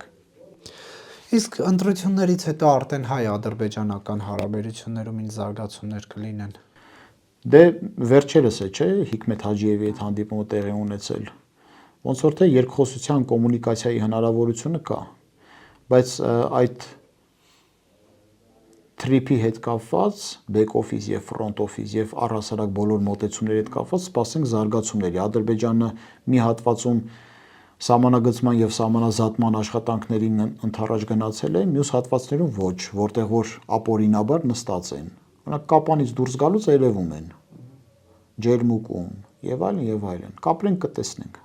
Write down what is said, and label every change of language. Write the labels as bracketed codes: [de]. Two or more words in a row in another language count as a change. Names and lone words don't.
[hy] Իսկ ընտրություններից հետո արդեն հայ-ադրբեջանական հարաբերություններում ինչ զարգացումներ կլինեն։ Դե վերջերս է, չէ, Հիկմետ Հաջիևի հետ հանդիպումը տեղի ունեցել։ Ոնց որ թե երկխոսության կոմունիկացիայի հնարավորությունը կա, բայց այդ թրիփի հետ կապված [en] back office [hy] եւ [en] front office [hy] եւ առհասարակ բոլոր մոտեցումների հետ կապված սպասենք զարգացումների։ Ադրբեջանը մի հատվածում սահմանագծման եւ սահմանազատման աշխատանքներին ընթരാճ գնացել է, մյուս հատվածներում ոչ, որտեղ որ ապօրինաբար նստած են։ Օրինակ կապանից դուրս գալուց երևում են ջերմուկում եւ այլն եւ այլն։ Կապրենք կտեսնենք։